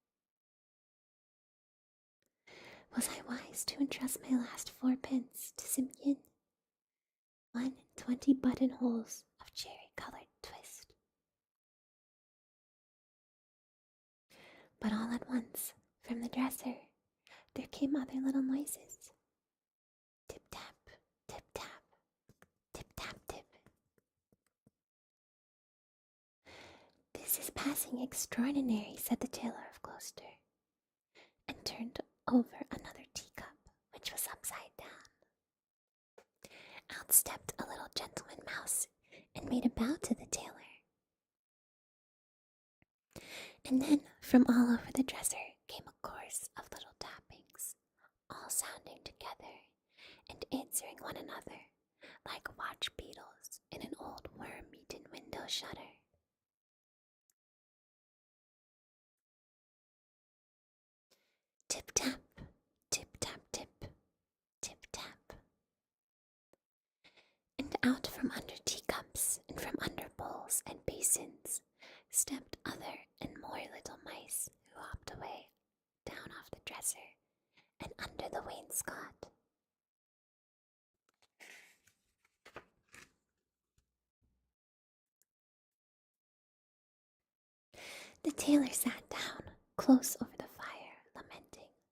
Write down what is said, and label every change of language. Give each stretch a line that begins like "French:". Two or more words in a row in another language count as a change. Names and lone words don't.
English: Was I wise to entrust my last 4pence to Simpkin? 1 buttonholes of cherry-colored twist. But all at once, from the dresser, there came other little noises. Tip-tap, tip-tap, tip-tap-tip. This is passing extraordinary, said the tailor of Gloucester, and turned over another teacup, which was upside down. Out stepped a little gentleman mouse and made a bow to the tailor. And then from all over the dresser came a chorus of little tappings, all sounding together and answering one another like watch beetles in an old worm-eaten window shutter. Tip-tap, tip-tap-tip, tip-tap. And out from under teacups and from under bowls and basins stepped other and more little mice who hopped away down off the dresser and under the wainscot. The tailor sat down close over the fire, lamenting.